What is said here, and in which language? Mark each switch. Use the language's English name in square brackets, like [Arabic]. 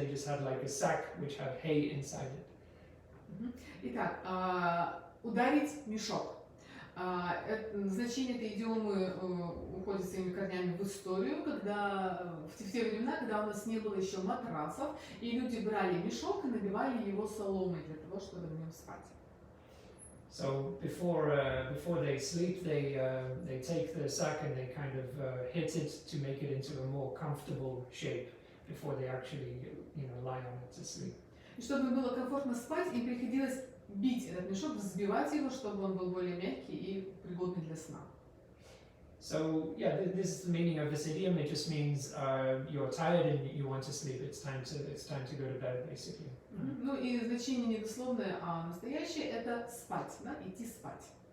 [English] They just had like a sack which had hay inside it. [Russian] Итак, ударить мешок. Значение этой идиомы уходит своими корнями в историю, когда в те времена, когда у нас не было еще матрасов, и люди брали мешок и набивали его соломой для того, чтобы на нем спать. [English] So before they sleep, they take the sack and they kind of hit it to make it into a more comfortable shape before they actually lie on it to sleep. [Russian] И чтобы было комфортно спать, им приходилось бить этот мешок, взбивать его, чтобы он был более мягкий и пригодный для сна. [English] So yeah, this is the meaning of this idiom. It just means you're tired and you want to sleep. It's time to go to bed, basically. [Russian] Ну и значение не дословное, а настоящее – это спать, да, идти спать.